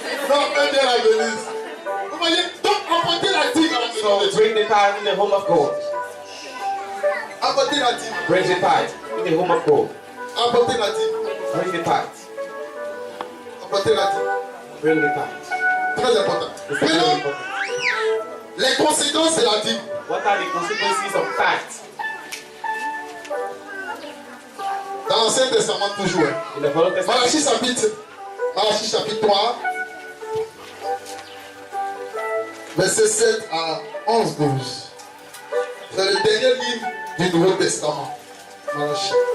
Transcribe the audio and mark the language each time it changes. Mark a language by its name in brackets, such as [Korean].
[French] Non, que Dieu la bénisse. Vous voyez, donc apportez la dîme à la maison de [English] so [French] Dieu. [English] bring the tithe in the home of God. [French] Apportez la dîme. [English] Bring the tithe in the home of God. [French] Apportez la dîme. [English] Bring the tithe. [French] Apportez la dîme. [English] Bring the tithe. [French] Très important. [English] It's very [French] Maintenant, [English] important. [French] les conséquences de la dîme. [English] What are the consequences of tithe? [French] Dans l'Ancien Testament, toujours. [English] In the Old Testament, [French] Malachie chapitre 3, verset 7 à 11, 12. C'est le dernier livre du Nouveau Testament. Malachie.